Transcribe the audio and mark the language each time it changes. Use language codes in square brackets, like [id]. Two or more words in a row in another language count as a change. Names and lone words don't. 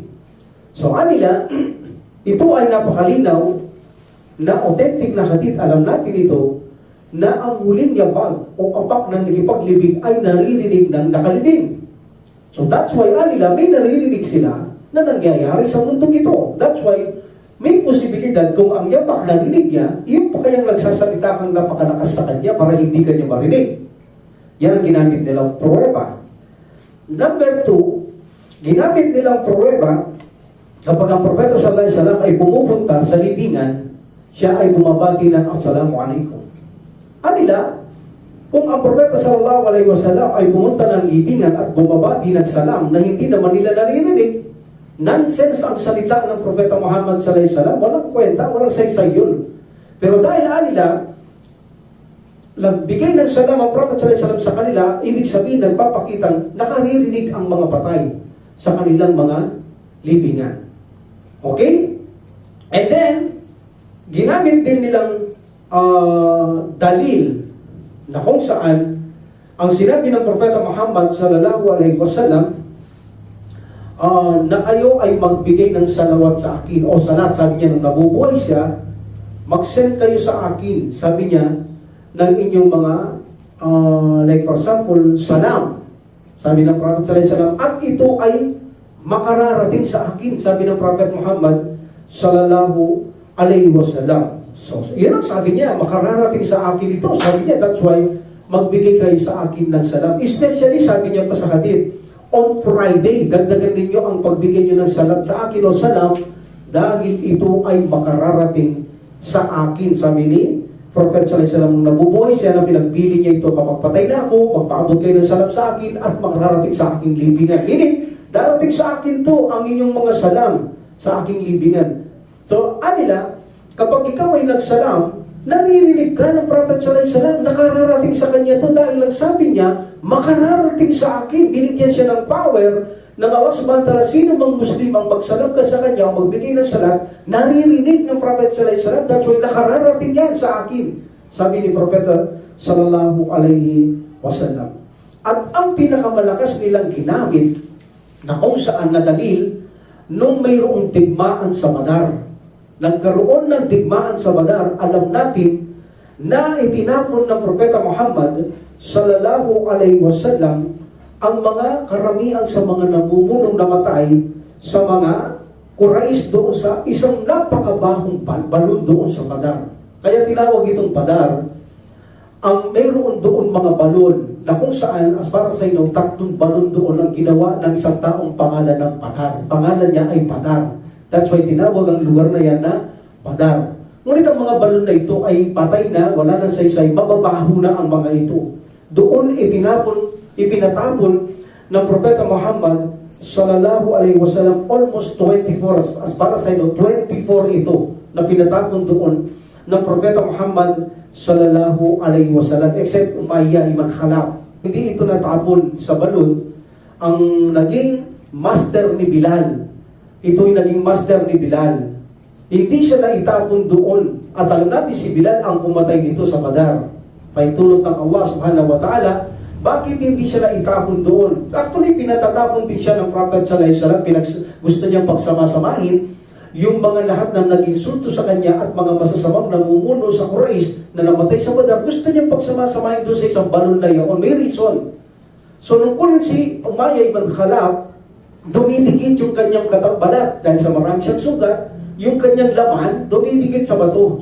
[tl] So, anila, ito ay napakalinaw na authentic na hadith. Alam natin ito na ang huling yabag o apak ng nakipaglibing ay naririnig ng nakalibing. [en] So that's why [tl] anila, may naririnig sila na nangyayari sa mundong ito. [en] That's why [tl] may posibilidad kung ang yabag narinig niya, yung pa kayang nagsasalita kang napakalakas sa kanya para hindi kanya marinig. Yan ang ginamit nilang pruweba. Number 2, ginamit nilang pruweba kapag ang Propeta [ar] صلى الله عليه وسلم [tl] ay pumupunta sa libingan, siya ay bumabati ng Assalamualaikum. Anila, kung ang Propeta [ar] صلى الله عليه وسلم [tl] ay pumunta ng libingan at bumabati ng salam na hindi naman nila naririnig, nonsense ang salita ng Propeta Muhammad [ar] صلى الله عليه وسلم, [tl] walang kwenta, walang saysay yun. Pero dahil anila, nagbigay ng salam ang Prophet [ar] صلى الله عليه وسلم [tl] sa kanila, ibig sabihin nagpapakitang nakaririnig ang mga patay sa kanilang mga libingan. Okay? And then, ginamit din nilang dalil na kung saan ang sinabi ng Propeta Muhammad [ar] صلى الله عليه وسلم [tl] na kayo ay magbigay ng salawat sa akin o salat. Sabi niya nung nabubuhay siya, mag-send kayo sa akin, sabi niya, ng inyong mga [en] like for example, [tl] salam. Sabi ng Prophet [ar] صلى الله عليه وسلم, [tl] at ito ay makararating sa akin, sabi ng Prophet Muhammad [ar] صلى الله عليه وسلم. [tl] So, yun ang sabi niya, makararating sa akin ito. Sabi niya, [en] that's why [tl] magbigay kayo sa akin ng salam. Especially, sabi niya pa sa hadith, [en] on Friday, [tl] dagdagan ninyo ang pagbigay niyo ng salat sa akin o salam dahil ito ay makararating sa akin. Sabi ni Prophet [ar] صلى الله عليه وسلم, [tl] nabubuhay siya na pinagpili niya ito, kapag patay na ako, magpaabot kayo ng salam sa akin at makararating sa aking libingan. Hindi, darating sa akin to ang inyong mga salam sa aking libingan. So, anila, kapag ikaw ay nagsalam, naririnig ka ng Prophet [ar] صلى الله عليه وسلم, [tl] nakararating sa kanya to dahil lang sabi niya, makararating sa akin. Binigyan siya ng power ng Allah [ar] سبحانه وتعالى. [tl] Sino mang Muslim ang magsalam ka sa kanya, magbigay ng salat, naririnig ng Prophet [ar] صلى الله عليه وسلم, [en] that's why [tl] nakararating yan sa akin, sabi ni Prophet [ar] صلى الله عليه وسلم. [tl] At ang pinakamalakas nilang ginamit na kung saan na dalil nung mayroong digmaan sa Badar. Nagkaroon ng digmaan sa Badar, alam natin na itinapon ng Propeta Muhammad [ar] صلى الله عليه وسلم [tl] ang mga karamihan sa mga namumunong namatay sa mga Quraysh doon sa isang napakabahong balon doon sa Badar. Kaya tinawag itong Badar. Ang mayroon doon mga balon na kung saan, as para sa inyo, 3 balon doon ang ginawa ng isang taong pangalan ng Badar. Pangalan niya ay Badar. That's why tinawag ang lugar na yan na Badar. Ngunit ang mga balon na ito ay patay na, wala nang saysay, mababaho na ang mga ito. Doon ipinatapon ng Propeta Muhammad [ar] صلى الله عليه وسلم [tl] almost 24, as para sa inyo, 24 ito na pinatapon doon ng Propeta Muhammad [ar] صلى الله عليه وسلم, [tl] except Umayya ibn Khalaf. Hindi ito natapon sa balon. Ang naging master ni Bilal, ito'y naging master ni Bilal. Hindi siya naitapon doon. At alam natin si Bilal ang pumatay nito sa Badar. Paitulot ng Allah [ar] سبحانه وتعالى, [tl] bakit hindi siya naitapon doon? Actually, pinatatapon din siya ng Prophet [ar] صلى الله عليه وسلم. [tl] Gusto niyang pagsama-samahin yung mga lahat ng nag-insulto sa kanya at mga masasamang namumuno sa Quraysh na namatay sa Badar. Gusto niyang pagsama-samahin doon sa isang balon na yun. May reason. So, nung kunin si Umayya ibn Khalaf, dumidikit yung kanyang balat dahil sa marami siyang sugat, yung kanyang laman, dumidikit sa bato.